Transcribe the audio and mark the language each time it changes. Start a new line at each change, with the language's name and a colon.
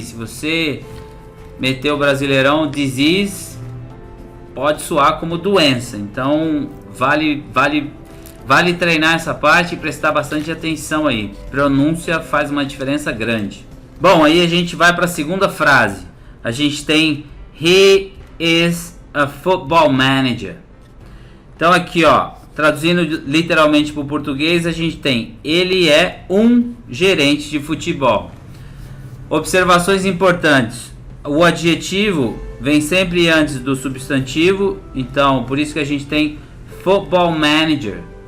Portuguese: Se você meter o brasileirão disease, pode soar como doença. Então vale treinar essa parte e prestar bastante atenção aí. Pronúncia faz uma diferença grande. Bom, aí a gente vai para a segunda frase. A gente tem
English: he is a football manager.
Portuguese: Então aqui, ó, traduzindo literalmente para o português, a gente tem ele é um gerente de futebol. Observações importantes. O adjetivo vem sempre antes do substantivo, então por isso que a gente tem football manager.